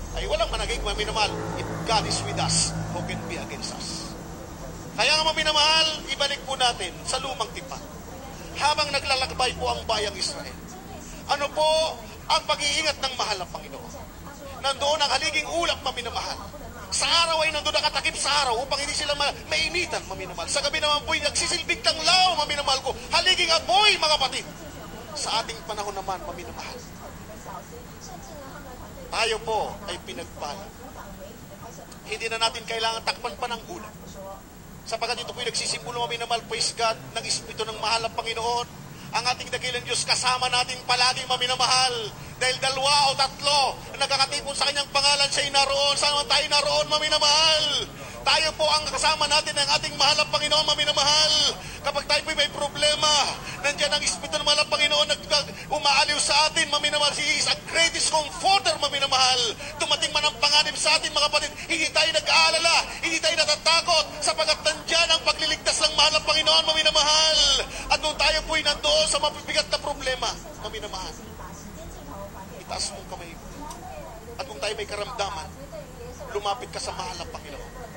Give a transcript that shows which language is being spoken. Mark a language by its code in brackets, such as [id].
[tl] Ay walang managig, maminamahal, [en] if God is with us, who can be against us? [tl] Kaya nga, maminamahal, ibalik po natin sa lumang tipan. Habang naglalakbay po ang bayang Israel, ano po ang pag-iingat ng mahal na Panginoon? Nandoon ang haliging ulap, maminamahal. Sa araw ay nandoon nakatakip sa araw upang hindi sila mainitan, maminamahal. Sa gabi naman po'y nagsisilbig ng law, maminamahal ko. Haliging apoy, mga kapatid. Sa ating panahon naman, maminamahal, tayo po ay pinagpala. Hindi na natin kailangan takpan pa ng ulap. Sapagkat ito po'y nagsisimulo, maminamahal, praise God, ng Espiritu ng mahal na Panginoon. Ang ating dakilang Diyos kasama natin palaging, maminamahal. Dahil 2 o 3 nagkakatipon sa kanyang pangalan, siya'y naroon. Saan man tayo naroon, maminamahal? Tayo po ang kasama natin ng ating mahal na Panginoon, maminamahal. Kapag tayo po may problema, nandiyan ang Espiritu ng mahal na Panginoon umaaliw sa atin, maminamahal. [en] He is a greatest comforter, maminamahal. [tl] Dumating man ang panganib sa atin, mga kapatid, hindi tayo nag-aalala, hindi tayo natatakot, sapagkat nandiyan ang pagliligtas ng mahal na Panginoon, maminamahal. At nung tayo po'y nandoon sa mabibigat na problema, maminamahal, itaas mong kamay. At kung tayo may karamdaman, lumapit ka sa mahal na Panginoon.